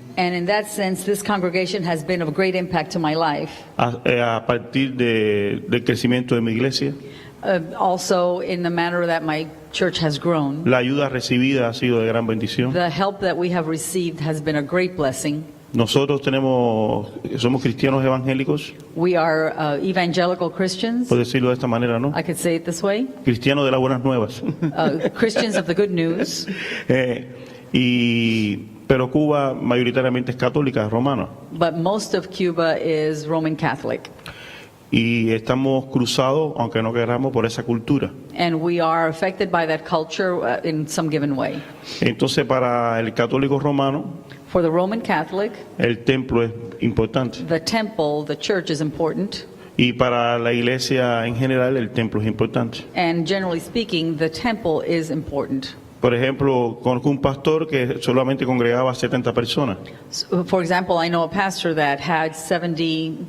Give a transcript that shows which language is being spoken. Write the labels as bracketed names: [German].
[English] And in that sense, this congregation has been of great impact to my life. [Spanish] A partir del crecimiento de mi iglesia, [English] Also, in the manner that my church has grown, [Spanish] la ayuda recibida ha sido de gran bendición. [English] the help that we have received has been a great blessing. [Spanish] Nosotros somos cristianos evangélicos, [English] We are evangelical Christians, [Spanish] por decirlo de esta manera, ¿no? [English] I could say it this way, [Spanish] Cristianos de las buenas nuevas. [English] Christians of the good news. [Spanish] Pero Cuba mayoritariamente es católica, romana. [English] But most of Cuba is Roman Catholic. [Spanish] Y estamos cruzados, aunque no queramos, por esa cultura. [English] And we are affected by that culture in some given way. [Spanish] Entonces, para el católico romano, [English] For the Roman Catholic, [Spanish] el templo es importante. [English] the temple, the church is important. [Spanish] Y para la iglesia en general, el templo es importante. [English] And generally speaking, the temple is important. [Spanish] Por ejemplo, conozco un pastor que solamente congregaba a 70 personas. [English] So, for example, I know a pastor that had 70